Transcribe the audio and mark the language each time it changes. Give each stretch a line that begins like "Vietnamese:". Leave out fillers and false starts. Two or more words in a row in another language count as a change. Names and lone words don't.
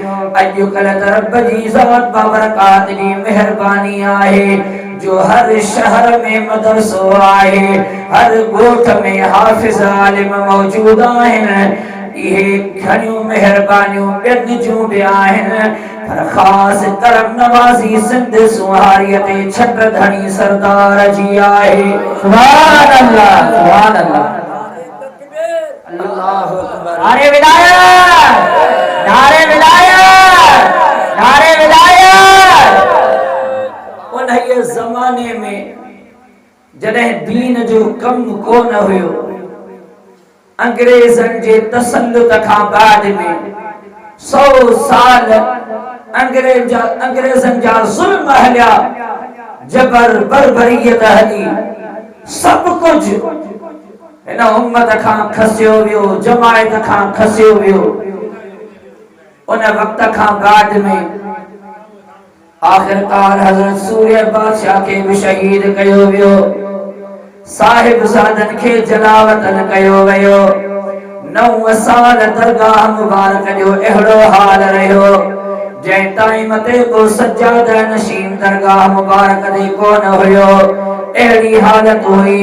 Sindhi: अॼुकल्ह त रब जी ज़ात बाबरकात जी महिरबानी आहे, जो हर शहर में मदरसो आहे, हर गोठ में हाफिज आलिम मौजूद आहिनि। ये घणियूं मेहरबानियूं ॿियनि जूं बि आहिनि, पर ख़ासि करम नवाज़ी सिंध सुहारीअ ते छट धणी सरदार जी आहे।
Arabic: سبحان الله، سبحان الله، الله أكبر.
Sindhi: नारे विलायत, नारे विलायत, नारे विलायत। उन ये ज़माने में जॾहिं दीन जो कम कोन हुयो, अंग्रेजन जे तसल्लुत खां बाद में 100 साल अंग्रेजन जा ज़ुल्म हलिया, जबर बर्बरियत हली, सब कुछ इन उम्मत खां खसियो वियो, जमायत खां खसियो वियो। उन वक्त खां बाद में आखिरकार हज़रत सूर्य बादशाह के भी शहीद कयो वियो, साहिब ज़ादन के जलावतन कयो वयो। 9 साल दरगाह मुबारक जो अहिड़ो हाल रहियो जंहिं टाइम ते को सज्जाद नशीन दरगाह मुबारक ते कोन हुयो, अहिड़ी हालत हुई।